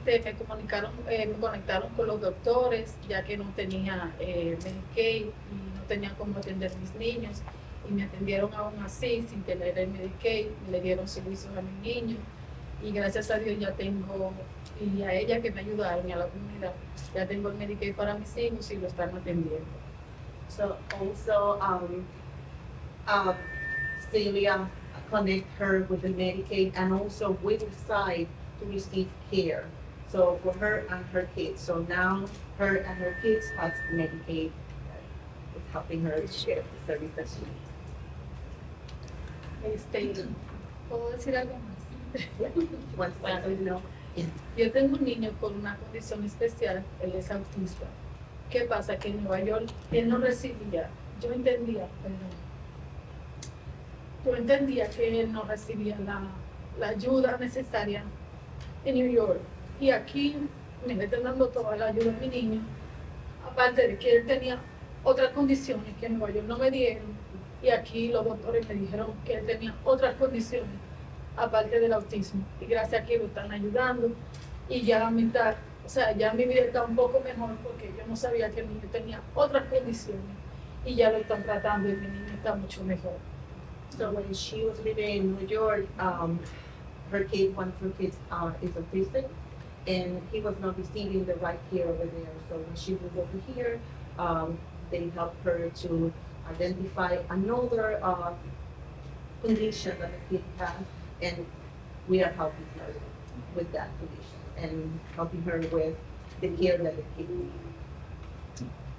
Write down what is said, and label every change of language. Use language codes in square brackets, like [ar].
[es] Me conectaron con los doctores, ya que no tenía Medicaid y no tenía cómo atender a mis niños. Y me atendieron aún así, sin tener el Medicaid, le dieron servicios a mis niños. Y gracias a Dios ya tengo, y a ella que me ayudaron y a la comunidad, ya tengo el Medicaid para mis hijos y lo están atendiendo. [en] So also, Celia connect her with the Medicaid and also with the side to receive care. So for her and her kids. So now her and her kids has Medicaid. It's helping her to get the service that she needs. [es] ¿Puedo decir algo más? [en] She wants to let you know. [es] Yo tengo un niño con una condición especial, él es autista. ¿Qué pasa? Que en Nueva York él no recibía, yo entendía que él no recibía la ayuda necesaria en New York. Y aquí me están dando toda la ayuda a mi niño, aparte de que él tenía otras condiciones que en Nueva York no me dieron. Y aquí los doctores me dijeron que él tenía otras condiciones, aparte del autismo. Y gracias a que lo están ayudando. Y ya ya mi vida está un poco mejor porque yo no sabía que el niño tenía otras condiciones. Y ya lo están tratando y mi niño está mucho mejor. [en] So when she was living in New York, her kid, one of her kids is autistic, and he was not receiving the right care over there. So when she moved over here, they helped her to identify another condition that the kid has, and we are helping her with that condition and helping her with the care that the kid needs.